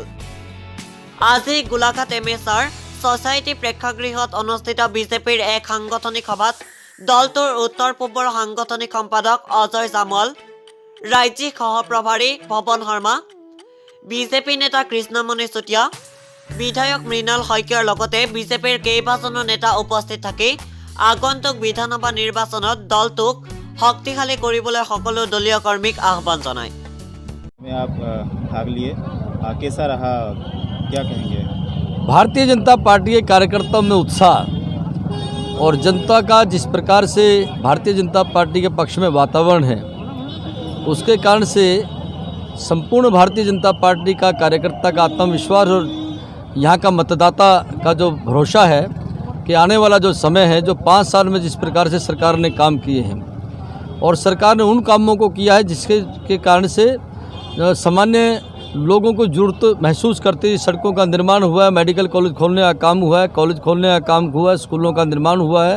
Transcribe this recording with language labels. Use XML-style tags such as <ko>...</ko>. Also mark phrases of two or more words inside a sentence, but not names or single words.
<as>আজি গোলাঘাট MSR ছ'চাইটি প্ৰেক্ষাগৃহত অনুষ্ঠিত বিজেপিৰ এক সাংগঠনিক সভাত দলটোৰ উত্তৰ পূবৰ সাংগঠনিক সম্পাদক অজয় জামল, ৰাজ্যিক সহপ্ৰভাৰী পৱন শৰ্মা, বিজেপি নেতা কৃষ্ণমণি চুতীয়া, বিধায়ক মৃণাল শইকীয়াৰ লগতে বিজেপিৰ কেইবাজনো নেতা উপস্থিত থাকি আগন্তুক বিধানসভা নিৰ্বাচনত দলটোক শক্তিশালী কৰিবলৈ সকলো দলীয় কৰ্মীক আহ্বান জনায়।</as> <hi>भारतीय जनता पार्टी के कार्यकर्ताओं में उत्साह और जनता का जिस प्रकार से भारतीय जनता पार्टी के पक्ष में वातावरण है उसके कारण से संपूर्ण भारतीय जनता पार्टी का कार्यकर्ता का आत्मविश्वास और यहाँ का मतदाता का जो भरोसा है कि आने वाला जो समय है जो 5 साल में जिस प्रकार से सरकार ने काम किए हैं और सरकार ने उन कामों को किया है जिसके कारण से सामान्य लोगों को जरूरत महसूस करते सड़कों का निर्माण हुआ है,</hi> <en>medical college</en> <hi>खोलने का काम हुआ है, कॉलेज खोलने का काम हुआ है, स्कूलों का निर्माण हुआ है।</hi>